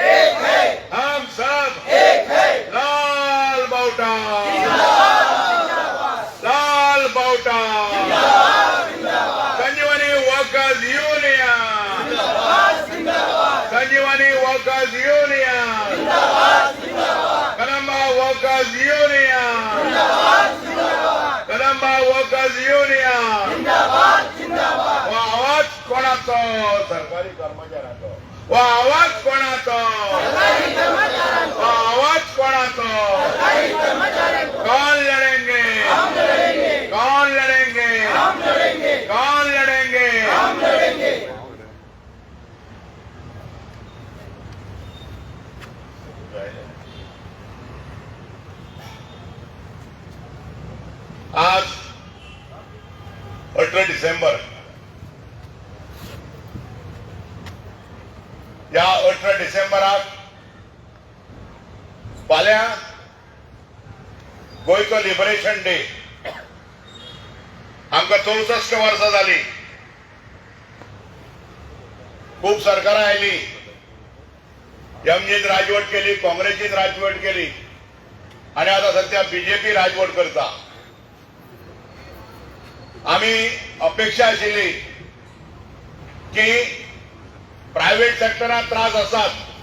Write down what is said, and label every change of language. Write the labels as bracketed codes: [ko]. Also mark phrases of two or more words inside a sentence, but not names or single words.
[kok] लाल बाउटा लाल बाउटा संजीवनी वर्कर्स यूनियन संजीवनी वर्कर्स यूनियन कदंबा वर्कर्स यूनियन कदंबा वर्कर्स युनियन वो आवाज कोणाचो सरकारी कर्मचाऱ्यांचो वो आवाज कोणाचो वो आवाज कोणाचो [hi] कौन लड़ेंगे कौन लड़ेंगे कौन लड़ेंगे [kok] आज 18 डिसेंबर या 18 डिसेंबराक फाल्यां गोयचो लिबरेशन डे आमकां 64 वर्सां जाली खूब सरकारां आयली एमजीन राजवट केली काँग्रेसीन राजवट केली आणि आता सध्या बीजेपी राजवट करता आम्ही अपेक्षा आशिल्ली की [en] private sector [kok] त्रास असतात